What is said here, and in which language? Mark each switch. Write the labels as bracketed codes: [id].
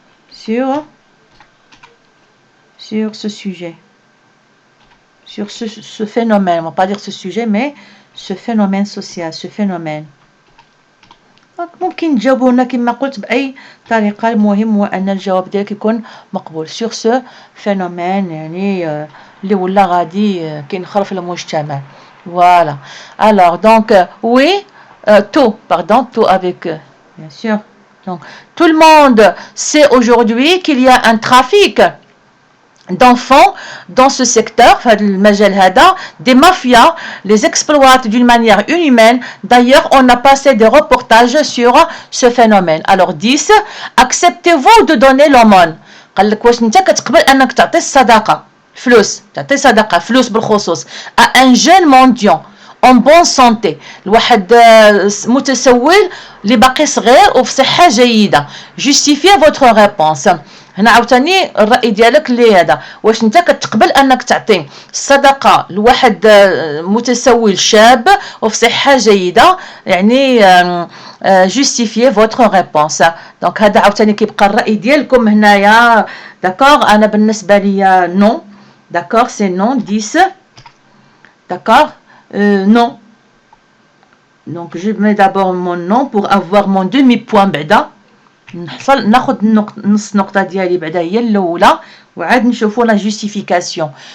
[fr] Sur ce sujet. Sur ce phénomène. On ne va pas dire ce sujet, mais ce phénomène social, ce phénomène. [ar] ممكن تجاوبونا كما قلت بأي طريقة. المهم هو أن الجواب ديالك يكون مقبول. [fr] sur ce phénomène [ar] يعني اللي ولا غادي كينخرط في المجتمع. [fr] Voilà. Alors donc oui, tout, pardon, tout avec bien sûr. Donc tout le monde sait aujourd'hui qu'il y a un trafic d'enfants dans ce secteur, des mafias les exploitent d'une manière inhumaine. D'ailleurs, on a passé des reportages sur ce phénomène. Alors 10, acceptez-vous de donner l'aumône؟ [ar] قال لك واش انت كتقبل انك تعطي الصدقه فلوس، تعطي صدقه فلوس بالخصوص [fr] à un jeune mendiant en bonne santé، [ar] الواحد متسول اللي باقي صغير وفي صحه جيده. [fr] justifiez votre réponse. [ar] هنا عاوتاني الرأي ديالك اللي هذا، واش انت كتقبل انك تعطي الصدقه لواحد متسول شاب وفي صحه جيده، يعني [fr] justifiez votre réponse. [ar] دونك هذا عاوتاني كيبقى الرأي ديالكم هنايا. [fr] داكوغ، انا بالنسبه ليا نو. داكوغ سي نو 10. داكوغ non. Donc je mets d'abord mon nom pour avoir mon demi-point بعدا. [ar] نحصل ناخذ نص نقطة ديالي بعدا هي الأولى وعاد نشوفوا [fr] لا justification.